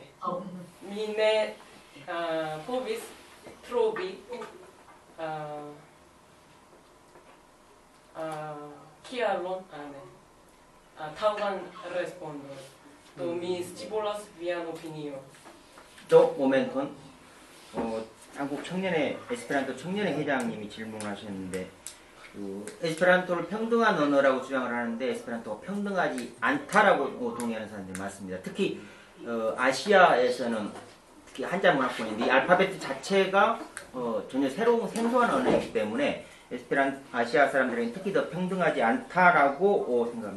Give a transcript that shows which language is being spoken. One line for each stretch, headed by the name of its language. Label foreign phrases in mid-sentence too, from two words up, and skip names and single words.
Esperanto: Mi ne povis trovi kialon taŭgan respondon. Do mi scivolas vian opinion.
Korean: 또 모멘톤 한국 청년의 에스페란토 청년의 회장님이 질문하셨는데 에스페란토를 평등한 언어라고 주장을 하는데 에스페란토가 평등하지 않다라고 동의하는 사람들이 많습니다. 특히 아시아에서는 특히 한자 문화권인데 이 알파벳 자체가 전혀 새로운 생소한 언어이기 때문에 아시아 사람들에게 특히 더 평등하지 않다라고 생각합니다.